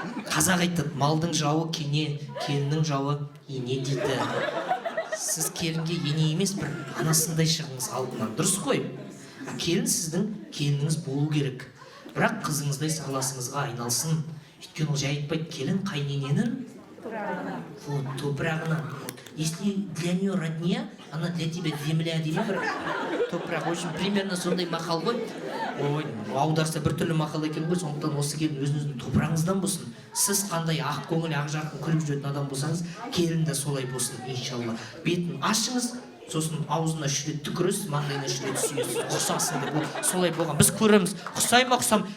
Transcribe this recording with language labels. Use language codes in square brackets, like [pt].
[kk] Қазақ айтады, малдың жауы кене, келіннің жауы ене дейді. Сіз келінге ене емес, бір анасындай шығыңыз алдынан. Дұрыс қой. Келін сіздің келініңіз болу керек. Бірақ қызыңыздай сырласыңызға айналсын. Өйткені ол жай айтпайды, келін қайнененің топырағынан. [ru] Если для нее родня, она для тебя земля [kk] дейді бір топырақ. [ru] В общем, примерно [kk] сондай мақал ғой. Ой, аударса бір түрлі мақал екен ғой. Сондықтан осы келін өзіңіздің топырағыңыздан болсын. Сіз қандай ақ көңіл, ақ жарқын күліп жүретін адам болсаңыз, келін де солай болсын, иншалла. Бетін ашыңыз, сосын аузына шүрет түкіресіз, маңдайына шүрет сүйесіз, ұқсасын деп. Солай болған. Біз көреміз. Ұқсай ма, ұқсам?